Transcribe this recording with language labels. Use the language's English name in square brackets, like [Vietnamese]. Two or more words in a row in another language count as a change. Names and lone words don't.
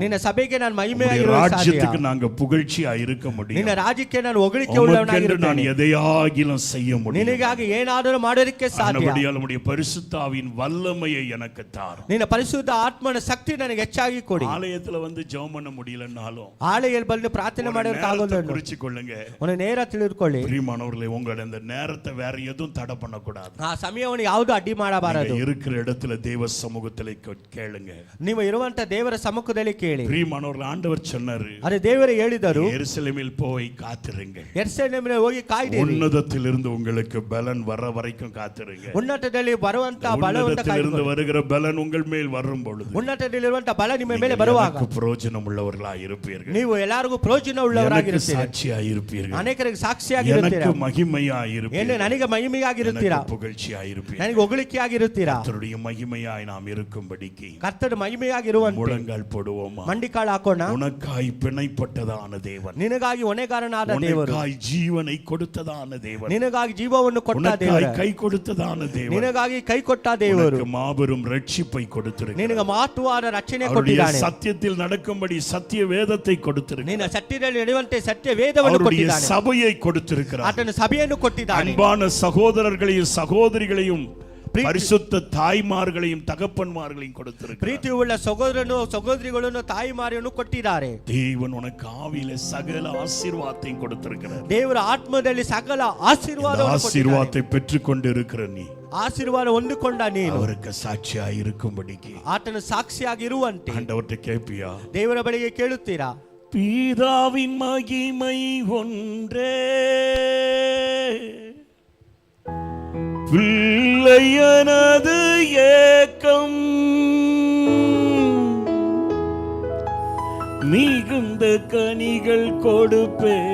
[Kannada] ನಿನ್ನ ಸಭೆಗೆ ನಾನು [Tamil] உம்முடைய [Kannada] ಮಹಿಮೆಯಾಗಿರೋದಕ್ಕೆ [Tamil] ராஜ்யத்துக்கு [Kannada] ಸಾಧ್ಯ. [Tamil] நாங்க புகழ்ச்சியா இருக்க முடியும். [Kannada] ನಿನ್ನ ರಾಜ್ಯಕ್ಕೆ ನಾನು ಹೊಗಳಿಕೆ [Tamil] உமக்கென்று [Kannada] ಉಳ್ಳವನಾಗಿರುತ್ತೇನೆ. [Tamil] நான் எதையாகிலும் செய்ய முடியும். [Kannada] ನಿನಗಾಗಿ ಏನಾದರೂ ಮಾಡೋದಕ್ಕೆ ಸಾಧ್ಯ. [Tamil] ஆனபடியால் உம்முடைய பரிசுத்த ஆவியின் வல்லமையை எனக்கு தாரும். [Kannada] ನಿನ್ನ ಪರಿಶುದ್ಧ ಆತ್ಮನ ಶಕ್ತಿ ನನಗೆ ಹೆಚ್ಚಾಗಿ ಕೊಡಿ. [Tamil] ஆலயத்துல வந்து ஜெபம் பண்ண முடியலன்னாலும் [Kannada] ಆಲಯಲ್ಲಿ ಬಂದು ಪ್ರಾರ್ಥನೆ ಮಾಡೋದಕ್ಕಾಗೋದಿಲ್ಲ. [Tamil] குறிச்சுக்கொள்ளுங்க. [Kannada] ಒಂದು ನೇರ ತಿಳಿದುಕೊಳ್ಳಿ. [Tamil] பிரியமானவர்களே, உங்களுடைய அந்த நேரத்தை வேற எதுவும் தடை பண்ணக்கூடாது. [Kannada] ಆ ಸಮಯವನ್ನು ಯಾವುದು ಅಡ್ಡಿ ಮಾಡಬಾರದು. [Tamil] நீங்க இருக்கிற இடத்துல தேவ சமூகத்துல கேளுங்க. [Kannada] ನೀವು ಇರುವಂತ ದೇವರ ಸಮ್ಮುಖದಲ್ಲಿ ಕೇಳಿ. [Tamil] பிரியமானவர்களே, ஆண்டவர் சொன்னாரு, [Kannada] ಅದೇ ದೇವರು ಹೇಳಿದರು, [Tamil] எருசலேமில் போய் காத்திருங்கள். [Kannada] ಯೆರೂಸಲೇಮಿನಲ್ಲಿ ಮೇಲೆ ಹೋಗಿ ಕಾಯ್ದಿರಿ. [Tamil] உன்னதத்திலிருந்து உங்களுக்கு பலன் வர வரைக்கும் காத்திருங்க. [Kannada] ಉನ್ನತದಲ್ಲಿ ಬರುವಂತ ಬಲವನ್ನು [Tamil] உன்னதத்திலிருந்து வருகிற பலன் உங்கள் மேல் வரும் பொழுது [Kannada] ಉನ್ನತದಲ್ಲಿರುವಂತ ಬಲ ನಿಮ್ಮ ಮೇಲೆ ಬರುವಾಗ [Tamil] பிரயோஜனம் உள்ளவர்களாய் இருப்பீர்கள். [Kannada] ನೀವು ಎಲ್ಲರಿಗೂ ಪ್ರಯೋಜನ ಉಳ್ಳವರಾಗಿರುತ್ತೀರಾ, [Tamil] சாட்சியாய் இருப்பீர்கள், [Kannada] ಅನೇಕರಿಗೆ ಸಾಕ್ಷಿಯಾಗಿರುತ್ತೀರಾ, [Tamil] எனக்கு மகிமையாய் இருப்பீர்கள், [Kannada] ನನಗೆ ಮಹಿಮೆಯಾಗಿರುತ್ತೀರಾ, [Tamil] புகழ்ச்சியாய் இருப்பீர்கள், [Kannada] ನನಗೆ ಹೊಗಳಿಕೆಯಾಗಿರುತ್ತೀರಾ. [Tamil] கர்த்தருடைய மகிமையாய் நாம் இருக்கும்படிக்கு [Kannada] ಕರ್ತನ ಮಹಿಮೆಯಾಗಿರುವಂತೆ [Tamil] முழங்கால் போடுவோமா? [Kannada] ಮಂಡಿಕಾಳು ಹಾಕೋಣ. [Tamil] உனக்காய் பிணைப்பட்டதான தேவன், [Kannada] ನಿನಗಾಗಿ ಹೊಣೆಗಾರನಾದ ದೇವರು, [Tamil] உனக்காய் ஜீவனை கொடுத்ததான தேவன், [Kannada] ನಿನಗಾಗಿ ಜೀವವನ್ನು ಕೊಟ್ಟ ದೇವರು, [Tamil] உனக்காய் கை கொடுத்ததான தேவன், [Kannada] ನಿನಗಾಗಿ ಕೈ ಕೊಟ್ಟ ದೇವರು, [Tamil] மாபெரும் ரட்சிப்பை கொடுத்திருக்கிறார். [Kannada] ನಿನಗೆ ಮಹತ್ವವಾದ ರಕ್ಷಣೆ ಕೊಟ್ಟಿದ್ದಾನೆ. [Tamil] சத்தியத்தில் நடக்கும்படி சத்திய வேதத்தை கொடுத்திருக்கிறார். [Kannada] ನಿನ್ನ ಸತ್ಯದಲ್ಲಿ ನಡೆಯುವಂತೆ ಸತ್ಯ ವೇದವನ್ನು ಕೊಟ್ಟಿದ್ದಾನೆ. [Tamil] சபையை கொடுத்திருக்கிறார். [Kannada] ಆತನ ಸಭೆಯನ್ನು ಕೊಟ್ಟಿದ್ದಾನೆ. [Tamil] அன்பான சகோதரர்களையும் சகோதரிகளையும் பரிசுத்த தாய்மார்களையும் தகப்பன்மார்களையும் கொடுத்திருக்கிறார். [Kannada] ಪ್ರೀತಿಯುಳ್ಳ ಸಹೋದರನು ಸಹೋದರಿಗಳನ್ನು ತಾಯಿಮಾರಿಯನ್ನು ಕೊಟ್ಟಿದ್ದಾರೆ. [Tamil] தேவன் உனக்கு ஆவியிலே சகல ஆசீர்வாதத்தையும் கொடுத்திருக்கிறார். [Kannada] ದೇವರ ಆತ್ಮದಲ್ಲಿ ಸಕಲ ಆಶೀರ್ವಾದத்தை [Tamil] பெற்றுக்கொண்டு இருக்கிற நீ, [Kannada] ಆಶೀರ್ವಾದ ಹೊಂದಿಕೊಂಡ ನೀನು [Tamil] அவருக்கு சாட்சியாய் இருக்கும்படிக்கு [Kannada] ಆತನ ಸಾಕ್ಷಿಯಾಗಿರುವಂತೆ [Tamil] ஆண்டவர்கிட்ட கேட்பியா? [Kannada] ದೇವರ ಬಳಿಗೆ ಕೇಳುತ್ತೀರಾ? [Tamil] பிதாவின் மகிமை ஒன்றே பிள்ளையனது ஏக்கம் மிகுந்த கனிகள் கொடுப்பே